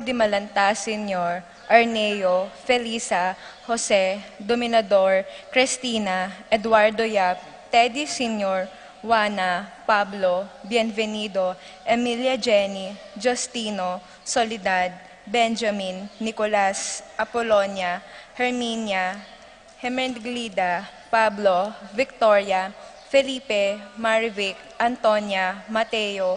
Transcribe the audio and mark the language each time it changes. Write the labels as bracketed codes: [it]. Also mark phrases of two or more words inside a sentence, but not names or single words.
[en] Di Malanta Sr., Arneo, Felisa, Jose, Dominador, Cristina, Eduardo Yap, Teddy Sr., Juana, Pablo, Bienvenido, Emilia Jenny, Justino, Soledad, Benjamin, Nicolas, Apolonia, Herminia, Hemenglida, Pablo, Victoria, Felipe, Marivic, Antonia, Mateo,